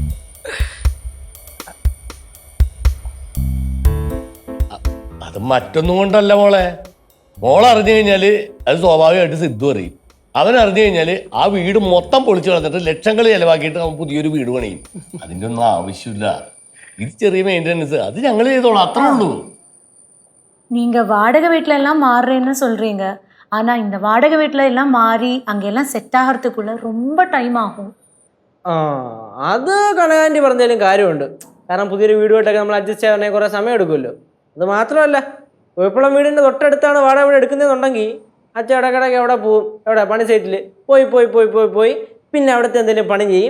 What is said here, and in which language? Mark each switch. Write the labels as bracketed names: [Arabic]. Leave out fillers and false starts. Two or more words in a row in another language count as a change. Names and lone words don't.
[Malayalam] അത് മറ്റൊന്നും കൊണ്ടല്ല മോളെ. മോളറിഞ്ഞു കഴിഞ്ഞാല് അത് സ്വാഭാവികമായിട്ട് സിദ്ധു അറിയും. അവൻ അറിഞ്ഞു കഴിഞ്ഞാല് ആ വീട് മൊത്തം പൊളിച്ചു കളഞ്ഞിട്ട് ലക്ഷങ്ങൾ ചെലവാക്കിയിട്ട് അവൻ പുതിയൊരു വീട് പണിയും. അതിൻ്റെ ഒന്നും ആവശ്യമില്ല. ഇത് ചെറിയ മെയിൻ്റെനൻസ്, അത് ഞങ്ങൾ ചെയ്തോളാം, അത്രേ ഉള്ളൂ. [Tamil] நீங்க வாடகை வீட்டில எல்லாம் மாறுறேன்னு சொல்றீங்க, ஆனா இந்த வாடகை வீட்டில எல்லாம் மாறி அங்கெல்லாம் செட் ஆகிறதுக்குள்ள ரொம்ப டைம் ஆகும். [Malayalam] അത് കനകാന്റി പറഞ്ഞാലും കാര്യമുണ്ട്. കാരണം പുതിയൊരു വീടുമായിട്ടൊക്കെ നമ്മൾ അഡ്ജസ്റ്റ് ചെയ്യാൻ കുറേ സമയം എടുക്കുമല്ലോ. അത് മാത്രമല്ല, കുഴപ്പമുള്ള വീടിൻ്റെ തൊട്ടടുത്താണ് വാടക വീട് എടുക്കുന്നതെന്നുണ്ടെങ്കിൽ അച്ഛൻ ഇടക്കിടയ്ക്ക് അവിടെ പോവും, എവിടെ പണി സൈറ്റിൽ പോയി പിന്നെ അവിടുത്തെ എന്തെങ്കിലും പണി ചെയ്യും.